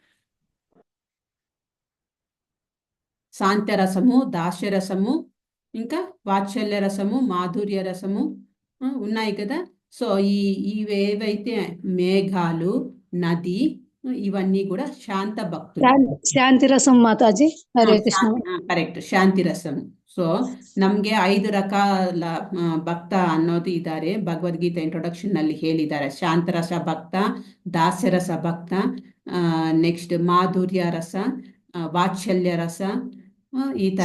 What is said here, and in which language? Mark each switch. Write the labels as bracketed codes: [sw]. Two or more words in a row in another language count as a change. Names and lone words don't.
[te] శాంత్యరసము, దాస్యరసము, ఇంకా వాత్సల్య రసము, మాధుర్య రసము ఉన్నాయి కదా. సో ఇవేవైతే మేఘాలు, నది, ఇవన్నీ కూడా శాంత భక్తులు. [kn] ಶಾಂತಿ ರಸಂ ಮಾತಾಜಿ. ಹರೇ ಕೃಷ್ಣ. ಕರೆಕ್ಟ್, ಶಾಂತಿ ರಸಂ. ಸೊ ನಮ್ಗೆ 5 ರಕಾಲ ಭಕ್ತ ಅನ್ನೋದು ಇದ್ದಾರೆ. ಭಗವದ್ಗೀತಾ ಇಂಟ್ರೊಡಕ್ಷನ್ ನಲ್ಲಿ ಹೇಳಿದ್ದಾರೆ. ಶಾಂತರಸ ಭಕ್ತ, ದಾಸ್ಯರಸ ಭಕ್ತ, ನೆಕ್ಸ್ಟ್ ಮಾಧುರ್ಯ ರಸ, ವಾತ್ಸಲ್ಯ ರಸ, ಈ ತರ